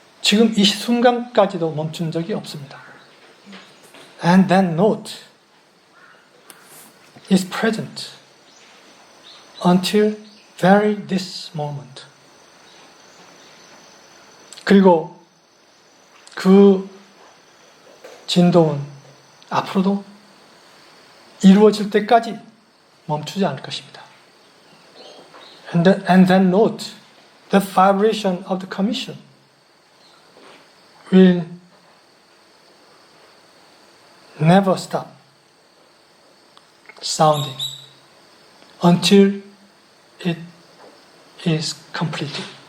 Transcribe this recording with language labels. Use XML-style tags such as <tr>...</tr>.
<ko>지금 이 순간까지도 멈춘 적이 없습니다.</ko> <en>And that note is present until very this moment.</en> <ko>그리고 그 진동은 앞으로도 이루어질 때까지 멈추지 않을 것입니다.</ko> <en>And that note, the vibration of the commission will never stop sounding until it is completed.</en>